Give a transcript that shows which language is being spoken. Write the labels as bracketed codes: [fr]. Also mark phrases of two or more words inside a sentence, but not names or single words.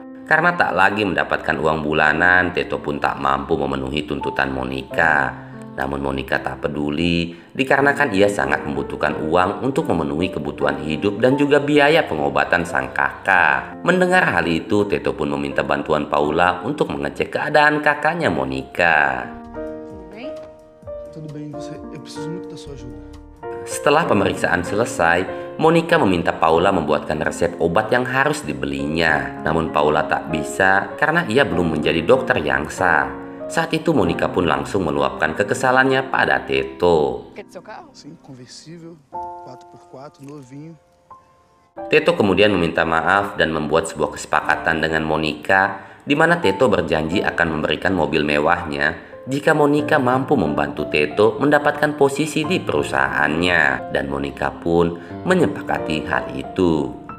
[id] Karena tak lagi mendapatkan uang bulanan, Teto pun tak mampu memenuhi tuntutan Monica. Namun Monica tak peduli, dikarenakan ia sangat membutuhkan uang untuk memenuhi kebutuhan hidup dan juga biaya pengobatan sang kakak. Mendengar hal itu, Teto pun meminta bantuan Paula untuk mengecek keadaan kakaknya Monica. [pt] Tudo bem, eu preciso muito da sua ajuda. [id] Setelah pemeriksaan selesai, Monica meminta Paula membuatkan resep obat yang harus dibelinya. Namun Paula tak bisa karena ia belum menjadi dokter yang sah. Saat itu Monica pun langsung meluapkan kekesalannya pada Teto. [pt] Sim, conversível, 4x4, novinho. [id] Teto kemudian meminta maaf dan membuat sebuah kesepakatan dengan Monica, di mana Teto berjanji akan memberikan mobil mewahnya jika Monica mampu membantu Teto mendapatkan posisi di perusahaannya. Dan Monica pun menyepakati hal itu.